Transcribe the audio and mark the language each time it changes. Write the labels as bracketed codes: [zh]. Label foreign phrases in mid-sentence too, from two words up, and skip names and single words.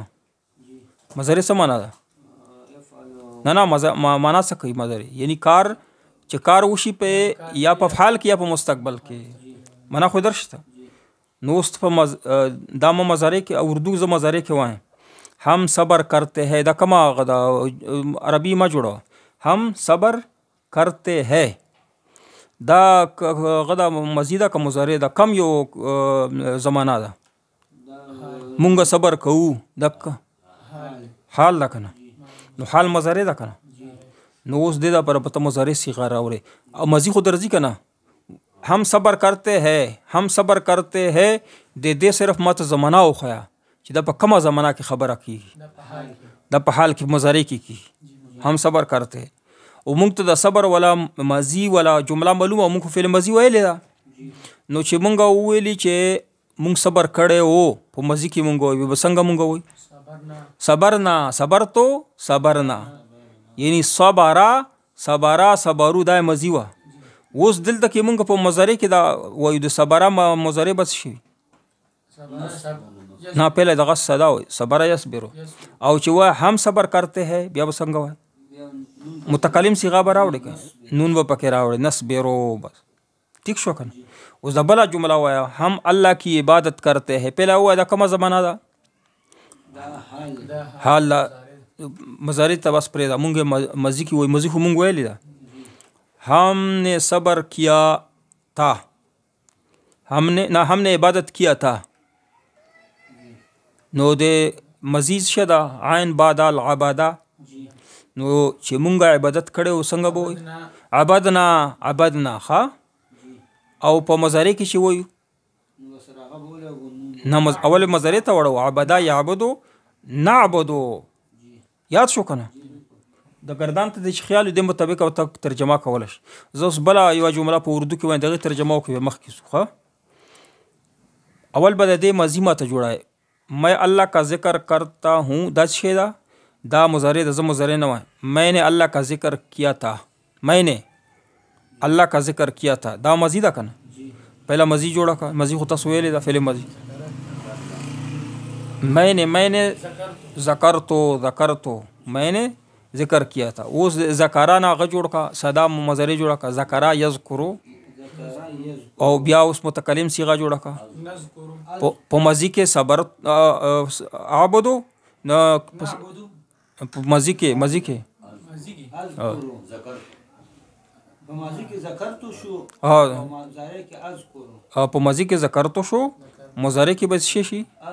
[ps] مضارع څه معنا ده؟ نه معنا څه کوي مضارع؟ یعنی کار چې کار وشي په یا په فعل کې یا په مستقبل کې، معنا خو درشته. نو اوس په دا مضارع کې اردو زه مضارع کې وایم [ur] هم صبر کرتے ہے، [ps] دا کما غدا عربي ما جوړه، [ur] هم صبر کرتے ہے [ps] دا غدا مزیده که مضارع ده، کم یو زمانه ده مونږ صبر کوو، دا حال ده که نه، نو حال مضارع ده که نه. نو اوس دې دپاره به ته مضارع صیغه راوړې او مضي خو درځي که نه. [ur] هم صبر کرتے ہے، هم صبر کرتے ہے [ps] د دې صرف ماته زمانه وښیه چې دا په کومه زمانه کې خبره کېږي، دا په حال کې مضارع کې کېږي. [ur] هم صبر کرتے [ps] او موږ ته د صبر ولا ماضي ولا جمله معلومه، موږ خو فعل ماضي ویلې ده، نو چې موږ وویلي چې موږ صبر کړی و په ماضي کې موږ وایو، به څنګه موږ وایو؟ [ar] صبرنا صبرتو صبرنا، یعنی صبره صبره صبرو [ps] دا ماضي وه. اوس دلته کې موږ په مضارع کې دا وایو د صبره مضارع بس شي نه، پهله دغه صدا وایي [ar] صبره یصبرو، [ps] او چې وایي [ur] هم صبر کرتے ہے [ps] بیا به څنګه وایي؟ متکلم صیغه به راوړي که نون به پکې راوړي نصبرو، بس ټیک شو که نه. اوس د بله جمله وایه [ur] هم الله کی عبادت کرتے ہے، [ps] پهله ووایه دا کومه زمانه ده؟ حال ده، مضارع ته بس پرېږده، مونږ ماضي کې وایي، ماضي خو مونږ ویلې ده. [ur] ہم نے صبر کیا تھا، ہم نے عبادت کیا تھا، [ps] نو د مزید شده عین بعد العباده، نو چې مونږ عبادت کړی و څنګه به وایو؟ [ar] عبدنا عبدنا. [ps] ښه او په مضارع کې چې وایو نه اول مضارع ته وړو [ar] عبدا یعبدو نعبدو، [ps] یاد شو که نه؟ د ګردان ته د چې خیال د مطابق او ترجمه کولی شي. زه اوس بله یوه جمله په اردو کې وایم، د هغې ترجمه وکړو مخکې شو. ښه اول به د دې ماضي ماته جوړه، [ur] میں اللہ کا ذکر کرتا ہوں، [ps] دا څه شی ده؟ دا مضارع ده، زه مضارع نه وایم. [ur] میں نے اللہ کا ذکر کیا تھا، میں نے اللہ کا ذکر کیا تھا، [ps] دا ماضي ده که نه؟ پهله ماضي جوړه کړه، ماضي خو تاسو ویلې ده فعل ماضي. [ur] میں نے [ar] ذکرتو ذکرتو، [ur] میں نے ذکر کیا تھا. [ps] اوس ذکرا نه هغه جوړ کا صدا مضارع جوړه کا [ar] ذکرا یذکرو، [ps] او بیا اوس متکلم صیغه جوړه کا په ماضي کې صبر عبدو، نه په ماضي کې په ماضي کې ذکرتو شو، په ماضي کې ذکرتو شو، مضارع کې به څه شي؟